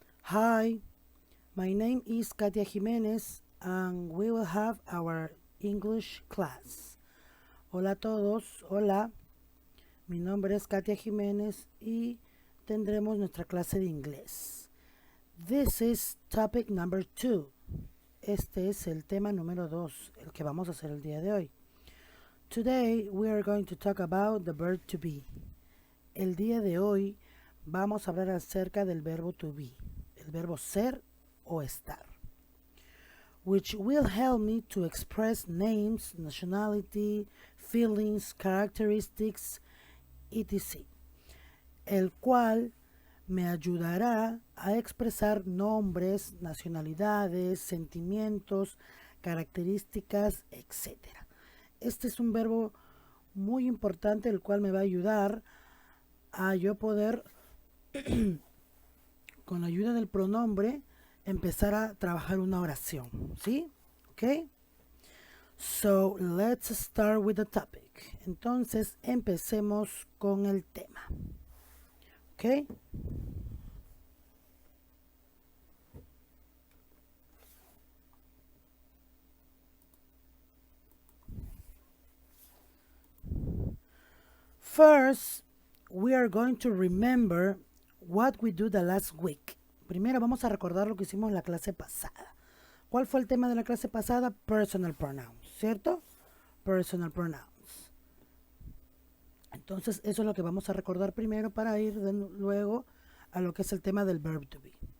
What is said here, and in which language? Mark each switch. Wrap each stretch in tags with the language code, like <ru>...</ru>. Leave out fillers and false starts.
<en>Hi, my name is Katia Jimenez, and we will have our English class.</en> <es>Hola a todos, hola. Mi nombre es Katia Jimenez y tendremos nuestra clase de inglés.</es> <en>This is topic number 2.</en> <es>Este es el tema número 2, el que vamos a hacer el día de hoy.</es> <en>Today we are going to talk about the verb to be.</en> <es>El día de hoy vamos a hablar acerca del verbo to be, el verbo ser o estar,</es> <en>which will help me to express names, nationality, feelings, characteristics, etc.</en> <es>El cual me ayudará a expresar nombres, nacionalidades, sentimientos, características, etc. Este es un verbo muy importante, el cual me va a ayudar a yo poder con la ayuda del pronombre, empezar a trabajar una oración, ¿sí? ¿Ok?</es> <en>So, let's start with the topic.</en> <es>Entonces, empecemos con el tema. ¿Ok?</es> <en>First, we are going to remember what we do the last week.</en> <es>Primero vamos a recordar lo que hicimos en la clase pasada. ¿Cuál fue el tema de la clase pasada?</es> <en>Personal pronouns,</en> <es>¿cierto?</es> <en>Personal pronouns.</en> <es>Entonces, eso es lo que vamos a recordar primero para ir luego a lo que es el tema del verb to be.</es>